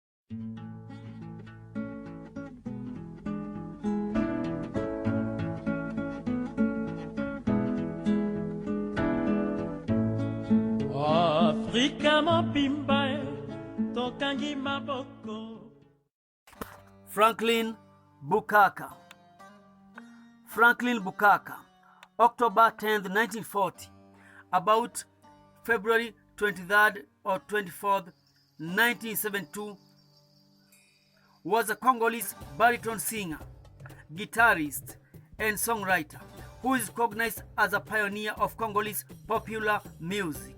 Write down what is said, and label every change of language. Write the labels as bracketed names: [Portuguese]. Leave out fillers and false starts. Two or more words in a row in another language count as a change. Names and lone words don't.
[Lingala] Afrika mobimba tokangi maboko. [English] Franklin Boukaka. Franklin Boukaka, October 10th, 1940, about February 23rd or 24th, 1972, was a Congolese baritone singer, guitarist, and songwriter who is recognized as a pioneer of Congolese popular music.